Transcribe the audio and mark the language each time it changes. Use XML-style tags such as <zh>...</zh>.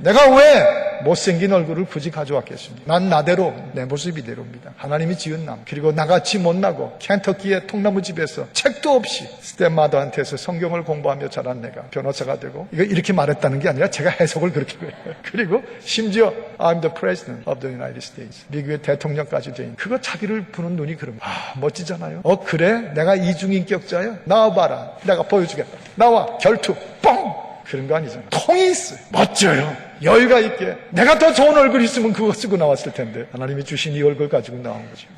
<ko>내가 왜 못생긴 얼굴을 굳이 가져왔겠습니까? 난 나대로, 내 모습 이대로입니다. 하나님이 지은 남. 그리고 나같이 못나고 켄터키의 통나무집에서 책도 없이 스텝마더한테서 성경을 공부하며 자란 내가 변호사가 되고, 이거 이렇게 말했다는 게 아니라 제가 해석을 그렇게 해요. 그리고 심지어</ko> <en>I'm the President of the United States.</en> <ko>미국의 대통령까지 된 그거 자기를 보는 눈이 그럽니다. 멋지잖아요. 그래? 내가 이중인격자야? 나와봐라. 내가 보여주겠다. 나와. 결투. 뻥! 그런 거 아니잖아요. 통이 있어요. 멋져요. 여유가 있게. 내가 더 좋은 얼굴 있으면 그거 쓰고 나왔을 텐데 하나님이 주신 이 얼굴 가지고 나온 거죠.</ko>